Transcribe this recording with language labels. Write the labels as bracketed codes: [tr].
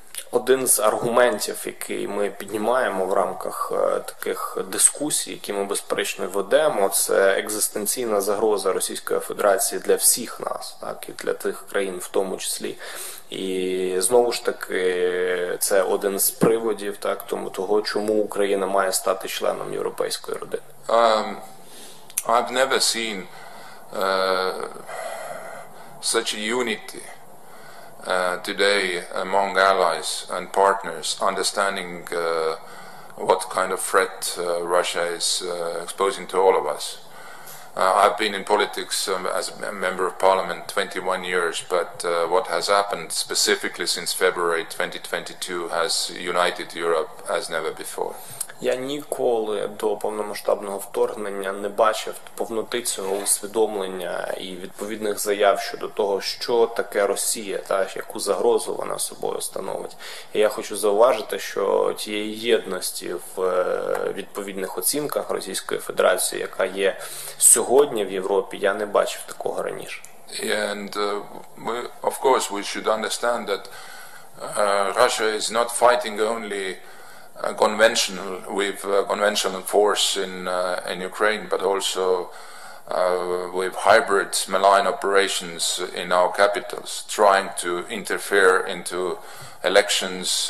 [uk] Один з аргументів, який ми піднімаємо в рамках таких дискусій, які ми безперечно ведемо, це екзистенційна загроза Російської Федерації для всіх нас, так, і для тих країн в тому числі. І знову ж таки, це один з приводів, так, того, чому Україна має стати членом європейської родини. [en] I've never seen such a unity today among allies and partners, understanding what kind of threat Russia is exposing to all of us. I've been in politics as a member of parliament 21 years, but what has happened specifically since February 2022 has united Europe as never before. [uk] Я ніколи до повномасштабного вторгнення не бачив повноти цього усвідомлення і відповідних заяв щодо того, що таке Росія, та яку загрозу вона собою становить. І я хочу зауважити, що тієї єдності в відповідних оцінках Російської Федерації, яка є сьогодні в Європі, я не бачив такого раніше. [en] And of course we should understand that Russia is not fighting only conventional force in Ukraine, but also with hybrid malign operations in our capitals, trying to interfere into elections,